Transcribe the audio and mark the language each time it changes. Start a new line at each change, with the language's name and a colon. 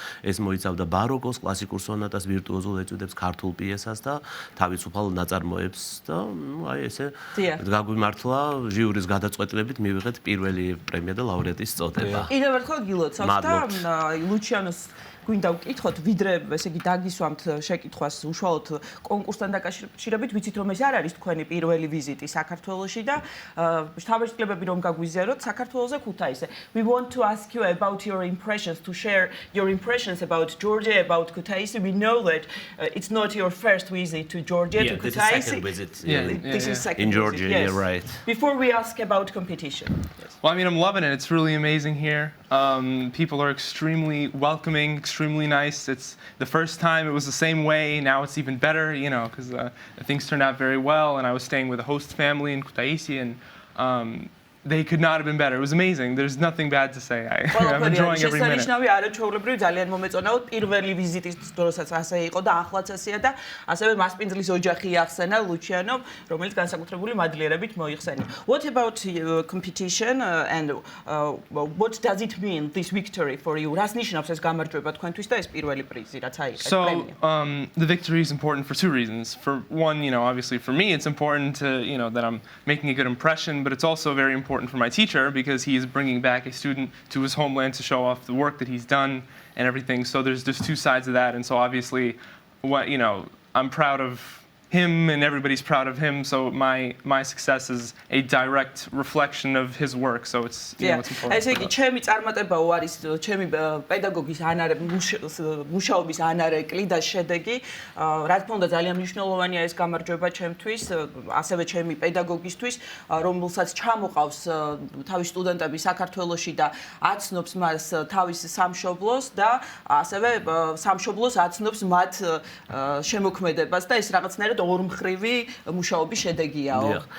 Georgian: ეს მოიცავდა ბაროკოს, კლასიკურ სონატას, ვირტუოზულ ეტუდებს, ქართულ პიესას და თავისუფალ ნაწარმოებს და აი ესე გაგვიმართლა ჟიურის გადაწყვეტილებით მივიღეთ პირველი პრემია და ლაურეატის წოდება. კიდევ ერთხელ გილოცავთ და ლუჩიანოს გვინდა ვკითხოთ, ვიდრე ესე იგი დაგისვამთ შეკითხვას უშუალოდ კონკურსთან დაკავშირებით, ვიცით რომ ეს არ არის თქვენი პირველი ვიზიტი საქართველოში და შთაბეჭდილებები რომ გაგვიზიაროთ საქართველოზე ქუთაისზე.
English: We want to ask you about your impressions, to share your impressions about Georgia, about Kutaisi. We know that it's not your first visit to Georgia, to Kutaisi. This is second in Georgia, visit, yes. You're right. Before we ask about competition. Yes. Well, I mean, I'm loving it. It's really amazing here. People are extremely welcoming, extremely nice. It's the first time it was the same way. Now it's even better, you know, because things turned out very well. And I was staying with a host family in Kutaisi, and they could not have been better. It was amazing. There's nothing bad to say. I'm enjoying every minute.
Georgian: შესანიშნავი არაჩვეულებრივი ძალიან მომეწონაოდ პირველი ვიზიტის დროსაც ასე იყო და ახლაც ასეა და ასევე მასპინძლის ოჯახი ახსენა ლუჩიანო, რომელიც განსაკუთრებული მადლიერებით მოიხსენია.
English: What about competition and what does it mean this victory for you?
Georgian: რას ნიშნავს ეს გამარჯვება თქვენთვის და ეს პირველი პრიზი რაც აიღეთ პრემია?
English: So, the victory is important for two reasons. For one, you know, obviously for me it's important to, you know, that I'm making a good impression, but it's also very important for my teacher because he is bringing back a student to his homeland to show off the work that he's done and everything. So there's just two sides of that, and so obviously, what you know, I'm proud of him and everybody's proud of him. So my success is a direct reflection of his work. So it's you know, it's important.
Georgian: ესე იგი, ჩემი წარმატებაო არის ჩემი პედაგოგის მუშაობის ანარეკლი და შედეგი. რა თქმა უნდა, ძალიან მნიშვნელოვანია ეს გამარჯვება ჩემთვის, ასევე ჩემი პედაგოგისთვის, რომელსაც ჩამოყავს თავის სტუდენტები საქართველოში და აცნობს მას თავის სამშობლოს და ასევე სამშობლოს აცნობს მათ შემოქმედებას და ეს რაღაცნაირად ორმხრივი მუშაობის შედეგიაო.